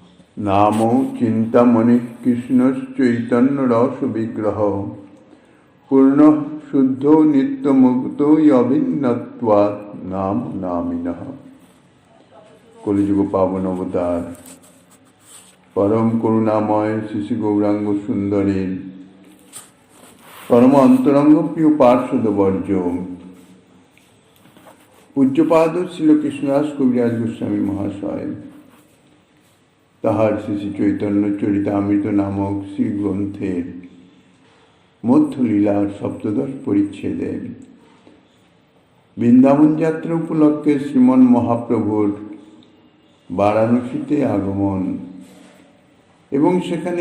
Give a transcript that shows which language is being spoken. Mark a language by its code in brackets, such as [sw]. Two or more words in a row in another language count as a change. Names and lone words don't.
[sa] नाम चिंतामणि कृष्णश्चैतन्य रस विग्रह पूर्ण शुद्धो नित्य मुक्तो अभिन्नत्वात् नाम नामिनः। [bn] কলিযুগ পাবন অবতার পরম করুণাময় শ্রী গৌরাঙ্গ সুন্দরী পরম অন্তরঙ্গ প্রিয় পার্ষদ বর্জ পূজ্যপাদ শ্রী কৃষ্ণদাস কবিরাজ गोस्वामी महाशय তাহার শ্রী চৈতন্য চরিতামৃত নামক শ্রী গ্রন্থের মধ্যলীলার সপ্তদশ পরিচ্ছেদে বৃন্দাবন যাত্রা উপলক্ষে শ্রীমন মহাপ্রভুর বারাণসীতে আগমন এবং সেখানে